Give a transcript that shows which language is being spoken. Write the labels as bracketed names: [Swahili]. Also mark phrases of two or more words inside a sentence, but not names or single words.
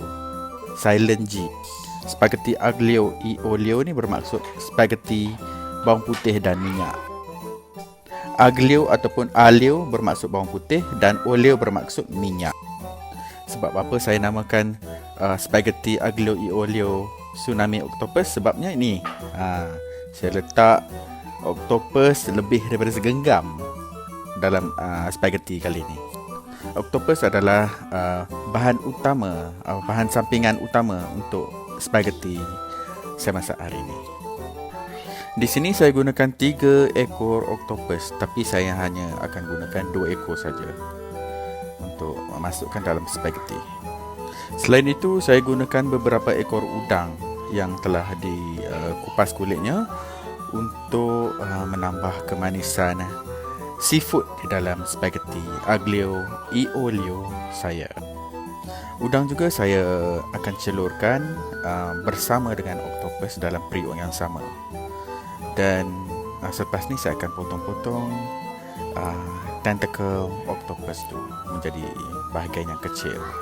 [Malay] Silent G. Spaghetti aglio e olio ni bermaksud spaghetti bawang putih dan minyak. Aglio ataupun alio bermaksud bawang putih dan olio bermaksud minyak. Sebab apa saya namakan spaghetti aglio e olio tsunami octopus? Sebabnya ini. Saya letak octopus lebih daripada segenggam dalam spaghetti kali ini. Octopus adalah bahan utama, bahan sampingan utama untuk spaghetti saya masak hari ini. Di sini saya gunakan 3 ekor octopus, tapi saya hanya akan gunakan 2 ekor saja untuk masukkan dalam spaghetti. Selain itu, saya gunakan beberapa ekor udang yang telah dikupas kulitnya untuk menambah kemanisan seafood di dalam spaghetti aglio e olio saya. Udang juga saya akan celurkan bersama dengan octopus dalam periuk yang sama. Dan selepas ni saya akan potong-potong tentacle octopus tu menjadi bahagian yang kecil.